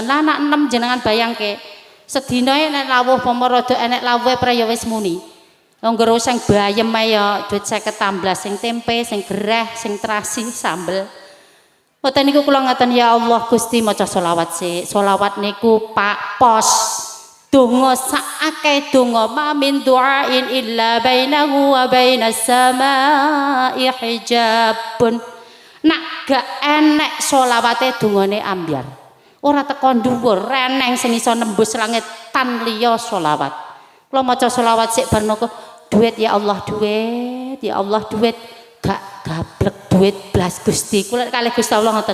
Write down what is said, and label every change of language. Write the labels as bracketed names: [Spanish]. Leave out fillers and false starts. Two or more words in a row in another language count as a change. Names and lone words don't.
[Javanese] Lah anak 6 jenengan bayangke. Sedina nek lawuh pama rada enek lawuhe pra ya wis muni. Longgoro sing bayem ae ya duit 50 tamblas, sing tempe, sing gereh, sing terasi, sambel. Mboten niku kula ngaten [Arabic] ya Allah [Javanese] Gusti maca selawat sik. Selawat niku Pak Pos. Donga sakake donga [Arabic] ma min du'ain illa bainahu wa bainas samai hijabun. [Javanese] Nak gak enek selawate dongane ambyar. Ora teko dhuwur, reneng sing iso nembus langit tan liya selawat. Kula maca selawat sik bar noko duit [Arabic] ya Allah [Javanese] duit, [Arabic] ya Allah [Javanese] duit. Gak gablek duit blas Gusti. Kula kalih Gusti Allah ngoten.